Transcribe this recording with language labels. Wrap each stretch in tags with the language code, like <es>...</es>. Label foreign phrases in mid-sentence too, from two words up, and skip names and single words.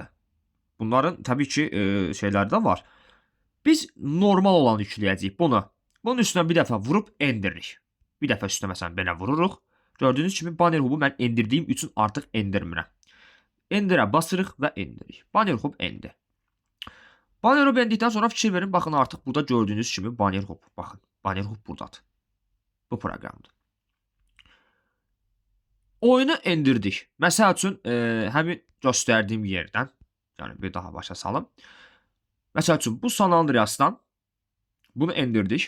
<az>Bunların təbii ki şeyləri də var. Biz normal olanı yükləyəcəyik bunu. Bunun üstünə bir dəfə vurub endiririk. Bir dəfə üstünə məsələn belə vururuq. Gördüyünüz kimi Banner Hub'u mən endirdiyim üçün artıq endirmirəm. Endirə basırıq və endiririk. Banner Hub endi. Banner Hub endikdən sonra fikir verin. Baxın, artıq burada gördüyünüz kimi Banner Hub. Baxın, Banner Hub buradadır. Bu proqramdır. Oyunu endirdik. Məsəl üçün həmin göstərdiyim yerdən, yəni bir daha başa salım. Məsəl üçün bu San Andreas'dan bunu endirdik.</az>